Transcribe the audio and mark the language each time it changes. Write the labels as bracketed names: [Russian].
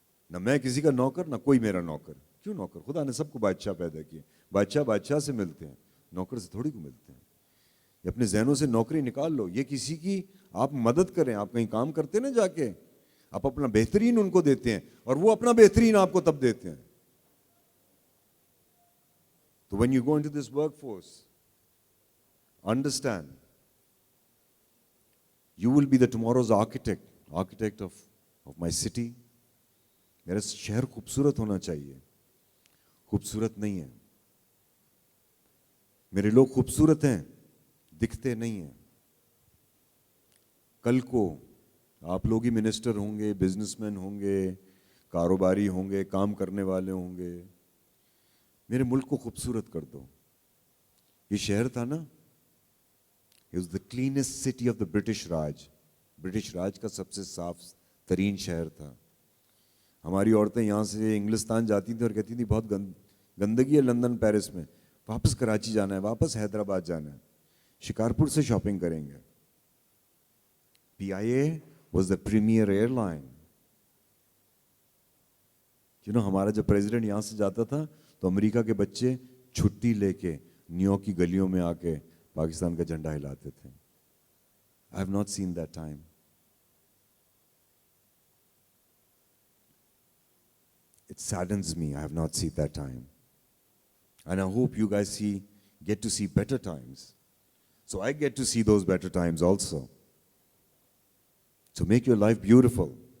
[Urdu] نہ میں کسی کا نوکر, نہ کوئی میرا نوکر. کیوں نوکر؟ خدا نے سب کو بادشاہ پیدا کیے. بادشاہ سے ملتے ہیں, نوکر سے تھوڑی کو ملتے ہیں. یہ اپنے ذہنوں سے نوکری نکال لو. یہ کسی کی آپ مدد کریں. آپ کہیں کام کرتے ہیں نا, جا کے آپ اپنا بہترین ان کو دیتے ہیں اور وہ اپنا بہترین آپ کو تب دیتے ہیں. [English] تو when you go into this workforce, understand you will be the tomorrow's architect of my city. [Urdu] میرا شہر خوبصورت ہونا چاہیے. خوبصورت نہیں ہے. میرے لوگ خوبصورت ہیں, دکھتے نہیں ہیں. کل کو آپ لوگ ہی منسٹر ہوں گے, بزنس مین ہوں گے, کاروباری ہوں گے, کام کرنے والے ہوں گے. میرے ملک کو خوبصورت کر دو. یہ شہر تھا نا, [English] it was the cleanest city of the [Urdu] British راج کا سب سے صاف ترین شہر تھا. ہماری عورتیں یہاں سے انگلستان جاتی تھیں اور کہتی تھیں بہت گندگی ہے لندن پیرس میں, واپس کراچی جانا ہے, واپس حیدرآباد جانا ہے, شکارپور سے شاپنگ کریں گے. [English] PIA was the premier airline. [Urdu] ہمارا جب پریزیڈنٹ یہاں سے جاتا تھا تو امریکہ کے بچے چھٹی لے کے نیو یارک کی گلیوں میں آ کے پاکستان کا جھنڈا ہلاتے تھے. [English] I have not seen that time. It saddens me. I have not seen that time. And I hope you guys get to see better times. So I get to see those better times also. So make your life beautiful.